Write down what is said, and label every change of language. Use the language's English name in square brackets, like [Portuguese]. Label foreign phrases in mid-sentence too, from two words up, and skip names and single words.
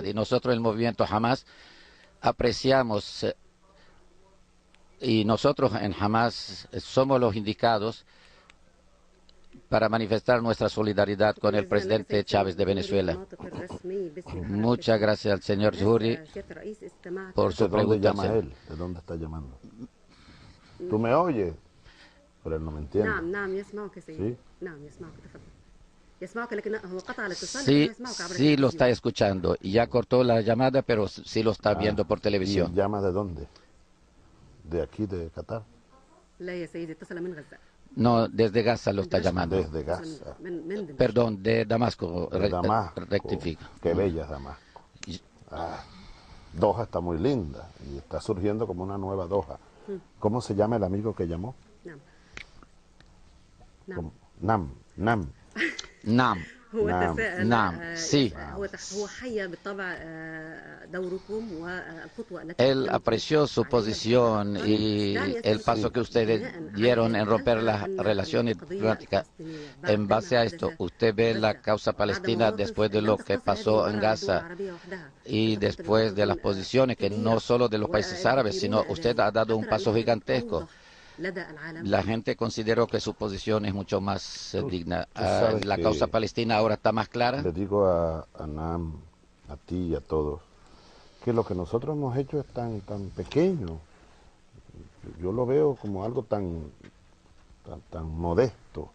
[Spanish] Y nosotros, el movimiento Hamás, apreciamos, y nosotros en Hamás somos los indicados para manifestar nuestra solidaridad con el presidente Chávez de Venezuela. Muchas gracias al señor Zuhri por su ¿De dónde pregunta. llama él? ¿De dónde está llamando? ¿Tú me oyes? pero él no me entiende. [Arabic] نعم نعم يسمعك سيدي. [Spanish] ¿Sí? [Arabic] نعم يسمعك تفضل. يسمعك لكن هو قطع الاتصال [Spanish] Sí, [Arabic] لكنه يسمعك عبر [Spanish] sí lo está [Arabic] التلفزيون. [Spanish] escuchando. Y ya cortó la llamada, pero sí lo está viendo por ¿Y televisión. llama de dónde? ¿De aquí, de Qatar? [Arabic] لا يا سيدي اتصل من غزة. [Spanish] No, desde Gaza lo está [Arabic] من دمشق. [Spanish] llamando. Desde [Arabic] اتصل [Spanish] Gaza, [Arabic] من دمشق. [Spanish] Perdón, de Damasco. de Damasco. Rectifica. Qué bella es Damasco. Ah, Doha está muy linda y está surgiendo como una nueva Doha. ¿Cómo se llama el amigo que llamó? [Arabic] نعم. نعم. [Spanish] ¿Cómo? Nam. Nam. [Arabic] هو نعم. تساءل. نعم. Sí. هو حي بالطبع دوركم والخطوة التي [Spanish] Él [Arabic] قدمتم [Spanish] apreció su [Arabic] عليها [Spanish] posición [Arabic] بالطبع. [Spanish] y [Arabic] دعني [Spanish] el [Arabic] أسأل [Spanish] paso [Arabic] سؤال. [Spanish] que ustedes [Arabic] بناء [Spanish] dieron [Arabic] على [Spanish] en romper [Arabic] هل [Spanish] las [Arabic] ترى أن [Spanish] relaciones [Arabic] القضية [Spanish] diplomáticas. [Arabic] الفلسطينية بعد [Spanish] En base [Arabic] ما [Spanish] a esto, [Arabic] حدث [Spanish] usted ve [Arabic] في [Spanish] la [Arabic] غزة [Spanish] causa [Arabic] بعد [Spanish] palestina [Arabic] مواقف [Spanish] después de [Arabic] لم [Spanish] lo que [Arabic] تقتصر هذه [Spanish] pasó en [Arabic] المرة على الدول [Spanish] Gaza [Arabic] العربية وحدها [Spanish] y [Arabic] وقد [Spanish] después de las [Arabic] بتواصل [Spanish] posiciones que no [Arabic] كبير [Spanish] solo de los países árabes, sino [Arabic] والكثيرون [Spanish] usted ha dado un [Arabic] حتى [Spanish] paso [Arabic] رأينا حدث [Spanish] gigantesco. [Arabic] أوضح لدى العالم. [Spanish] La gente consideró que su posición es mucho más digna. Tú sabes La que causa palestina ahora está más clara. Le digo a Nam, a ti y a todos, que lo que nosotros hemos hecho es tan pequeño. Yo lo veo como algo tan modesto.